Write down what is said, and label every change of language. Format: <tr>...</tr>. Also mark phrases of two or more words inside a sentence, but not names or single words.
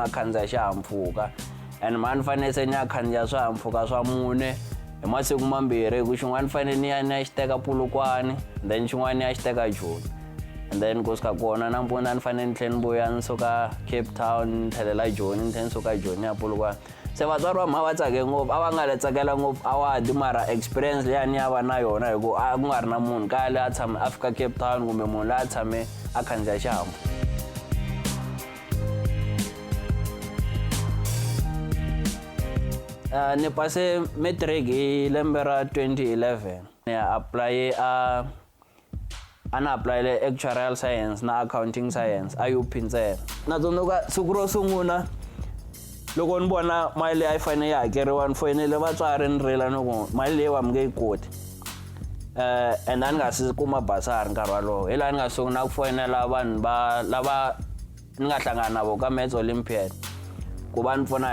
<ts>a khandziya xihahampfhuka and mani fanele se ni ya khandziya swihahampfhuka swa 4 hi masiku mambirhi ku xin'wana fanele ni ya xi teka Polokwane then xin'wana ni ya xi teka Joni</ts> <en>and then</en> <ts>kusuka kona nampundzu ni fanele ni tlhela ni vuya ni suka Cape Town ni tlhelela Joni ni tlhela ni suka Joni ya Polokwane se vatswari va mhaka va tsake ngopfu a va nga le tsakela ngopfu award mara experience leyi a ni ya va na yona hi ku ku nga ri na munhu kaya leyi a tshame a fika Cape Town kumbe munhu leyi a tshame a khandziya xihahampfhuka. Ni pase matric hi lembe ra 2011 ni apply a na apply</ts> <en>actuarial science</en> <ts>na</ts> <en>accounting science</en> <ts>a UP ntsena na tsundzuka siku ro sungula loko ni vona mali leyi a yi fanele yi hakeriwa ni foyinele vatswari ni rila ni ku mali leyi wa mi nge yi koti and a ni nga si kuma basari nkarhi walowo hi laha ni nga sungula ku foyinela vanhu lava ni nga hlangana na vona ka Maths Olympiad ku va ni pfuna</ts>